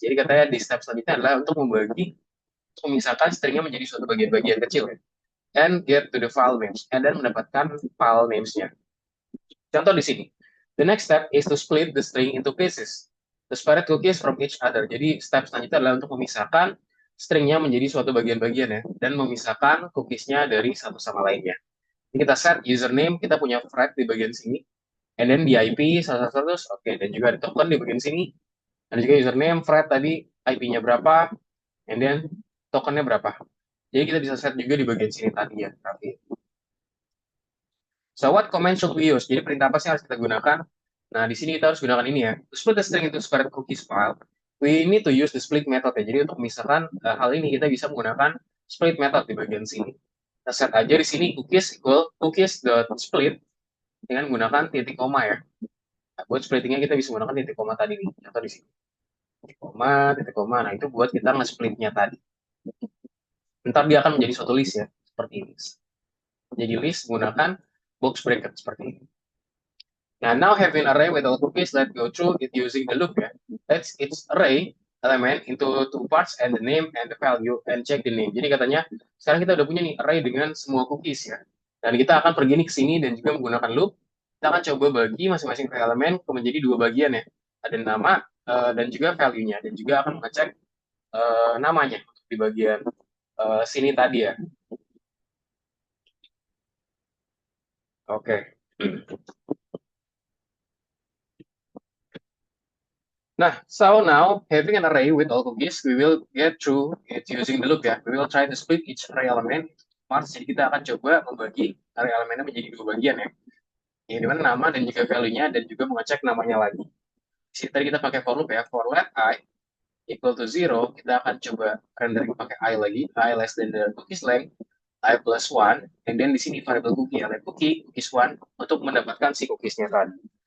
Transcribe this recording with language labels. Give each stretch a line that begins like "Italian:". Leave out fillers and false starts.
Indonesian: Jadi katanya di step selanjutnya adalah untuk memisahkan stringnya menjadi suatu bagian-bagian kecil ya.
English: And get to the file names, and then
Indonesian: mendapatkan file names-nya. Contoh di sini,
English: the next step is to split the string into pieces, to separate cookies from each other.
Indonesian: Jadi step selanjutnya adalah untuk memisahkan stringnya menjadi suatu bagian-bagian ya, dan memisahkan cookiesnya dari satu sama lainnya. Jadi kita set username, kita punya thread di bagian sini, and then di IP 100, oke, dan juga di token di bagian sini, dan juga username, thread tadi IP-nya berapa, and then tokennya berapa. Jadi kita bisa set juga di bagian sini tadi ya, Raffi.
English: So what command should we use?
Indonesian: Jadi perintah apa sih harus kita gunakan? Nah, di sini kita harus gunakan ini ya.
English: To split the string into separate cookies file, we need to use the split method ya.
Indonesian: Jadi untuk memisahkan hal ini kita bisa menggunakan split method di bagian sini. Kita set aja di sini cookies equal cookies.split dengan menggunakan titik koma ya. Nah, buat splittingnya kita bisa menggunakan titik koma tadi nih, atau di sini. Titik koma. Nah, itu buat kita nge-splitnya tadi. Ntar dia akan menjadi suatu list ya, seperti ini. Jadi list menggunakan box bracket seperti ini.
English: Nah, now having array with all cookies, let's go through it using the loop ya. Let's its array element into two parts and the name and the value and check the name.
Indonesian: Jadi katanya sekarang kita udah punya nih array dengan semua cookies ya. Dan kita akan pergi nih ke sini dan juga menggunakan loop. Kita akan coba bagi masing-masing elemen menjadi dua bagian ya. Ada nama dan juga value-nya, dan juga akan mengecek namanya di bagian sini tadi ya. Oke.
English: Nah, so now having an array with all cookies, we will get through it using the loop ya. We will try to split each array element parts.
Indonesian: Jadi kita akan coba membagi array elemennya menjadi dua bagian ya. Yang dimana nama dan juga value-nya, dan juga mengecek namanya lagi. Di sini tadi kita pakai for loop ya. For let I equal to 0, kita akan coba rendering pakai I lagi.
English: I less than the cookies length, I plus 1, and then
Indonesian: di sini variable cookie ya, let cookies 1 untuk mendapatkan si cookiesnya tadi.